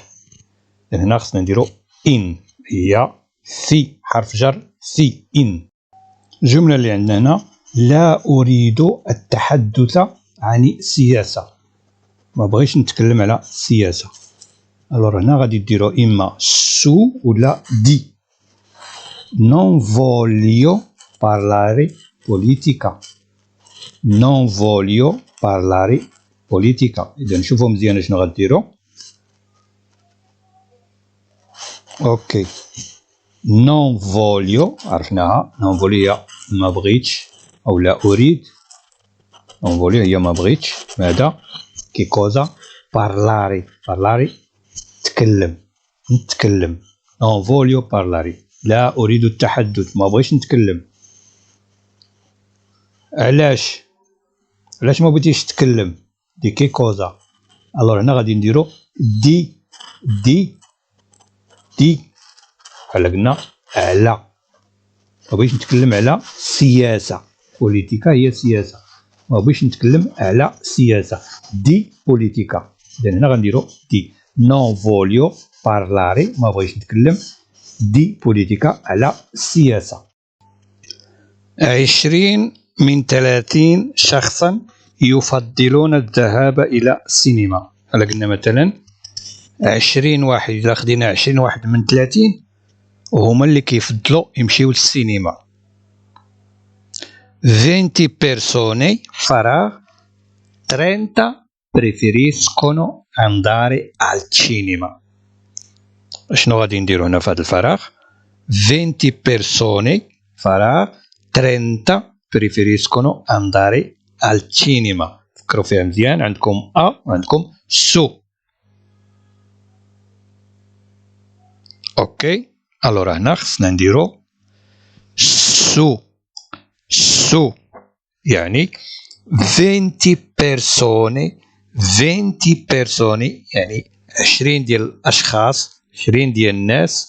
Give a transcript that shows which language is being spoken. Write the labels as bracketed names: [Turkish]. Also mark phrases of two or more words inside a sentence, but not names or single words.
[Arabic] هنا خصنا نديرو ان، هي في حرف جر في ان. الجملة اللي عندنا هنا: لا أريد التحدث عن السياسة، ما بغيش نتكلم على السياسة. الوغ هنا غادي ديرو إما سو ولا دي. [Italian] non voglio parlare politica. non voglio parlare politica. [Arabic] إذا نشوفو مزيان شنو غديرو. اوكي [Italian] non voglio [Arabic] عرفناها، [Italian] non voglio [Arabic] هي ما بغيتش أو لا أريد، [Italian] non voglio [Arabic] هي ما بغيتش. ماذا؟ [Italian] che cosa parlare. parlare نتكلم. non voglio parlare [Arabic] لا أريد التحدث، ما بغيتش نتكلم. علاش ما بغيتيش تتكلم؟ [Italian] di che cosa. [Arabic] الوغ هنا غادي نديرو دي بحال قلنا على، ما بغيتش نتكلم على السياسة. بوليتيكا هي سياسة، ما بغيتش نتكلم على السياسة. [Italian] di politica. [Arabic] إذا هنا غنديرو دي. [Italian] non voglio parlare [Arabic] ما بغيتش نتكلم [Italian] di politica [Arabic] على السياسة. 20 من 30 شخصا يفضلون الذهاب إلى السينما. هلا قلنا مثلا 20 واحد، إذا خدينا 20 واحد من 30 وهما اللي كيفضلوا يمشيو للسينما. [Italian] 20 persone فراغ 30 preferiscono andare al cinema. [Arabic] شنو غادي نديرو هنا في هذا الفراغ؟ [Italian] 20 persone فراغ 30 preferiscono andare al cinema. [Arabic] فكروا فيها مزيان، عندكم أ وعندكم سو. اوكي الوغ هنا خصنا نديرو سو يعني 20 persone يعني 20 ديال الأشخاص، 20 ديال الناس.